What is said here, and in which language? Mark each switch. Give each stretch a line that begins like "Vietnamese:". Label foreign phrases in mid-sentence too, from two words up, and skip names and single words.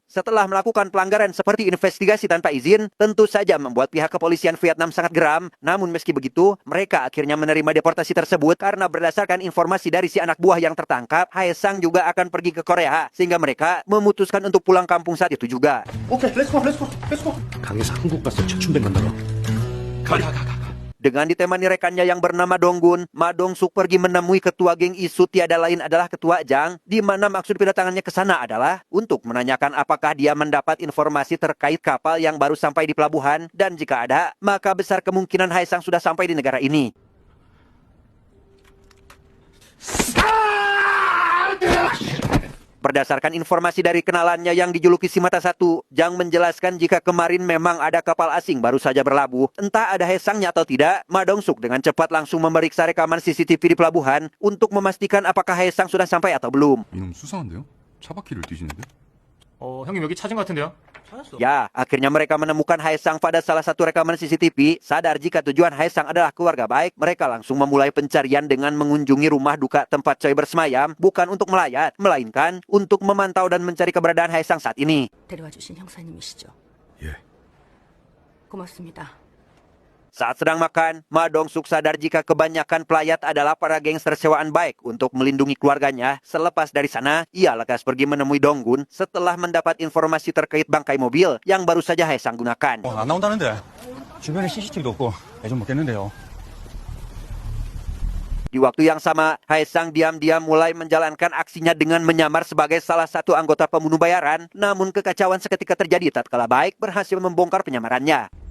Indonesian: Setelah melakukan pelanggaran seperti investigasi tanpa izin, tentu saja membuat pihak kepolisian Vietnam sangat geram. Namun meski begitu, mereka akhirnya menerima deportasi tersebut karena berdasarkan informasi dari si anak buah yang tertangkap, Haesang juga akan pergi ke Korea, sehingga mereka memutuskan untuk pulang kampung saat itu juga.
English: okay, let's go.
Korean: 강에서 한국 가서 최춘백 만나러. 가.
Indonesian: Dengan ditemani rekannya yang bernama Donggun, Ma Dong-suk pergi menemui ketua geng isu tiada lain adalah ketua Jang, di mana maksud kedatangannya ke sana adalah untuk menanyakan apakah dia mendapat informasi terkait kapal yang baru sampai di pelabuhan, dan jika ada, maka besar kemungkinan Haesang sudah sampai di negara ini. Berdasarkan informasi dari kenalannya yang dijuluki si Mata Satu, Jang menjelaskan jika kemarin memang ada kapal asing baru saja berlabuh. Entah ada Haesangnya atau tidak, Ma Dong-suk dengan cepat langsung memeriksa rekaman CCTV di pelabuhan untuk memastikan apakah Haesang sudah sampai atau belum.
Korean: 이놈 수상한데요? 차 바퀴를 뒤지는데? 형님 여기 찾은 것 같은데요?
Indonesian: Ya, akhirnya mereka menemukan Haesang pada salah satu rekaman CCTV. Sadar jika tujuan Haesang adalah keluarga Baek, mereka langsung memulai pencarian dengan mengunjungi rumah duka tempat Choi bersemayam, bukan untuk melayat, melainkan untuk memantau dan mencari keberadaan Haesang saat ini.
Korean: 데려와 주신 형사님이시죠? 예. 고맙습니다.
Indonesian: Saat sedang makan, Ma Dong-suk sadar jika kebanyakan pelayat adalah para gangster sewaan Baek untuk melindungi keluarganya. Selepas dari sana, ia lekas pergi menemui Donggun setelah mendapat informasi terkait bangkai mobil yang baru saja Haesang gunakan.
Korean: 안 나온다는데 주변에 CCTV도 없고 좀 먹겠는데요.
Indonesian: Di waktu yang sama, Haesang diam-diam mulai menjalankan aksinya dengan menyamar sebagai salah satu anggota pembunuh bayaran. Namun kekacauan seketika terjadi tatkala Baek berhasil membongkar penyamarannya.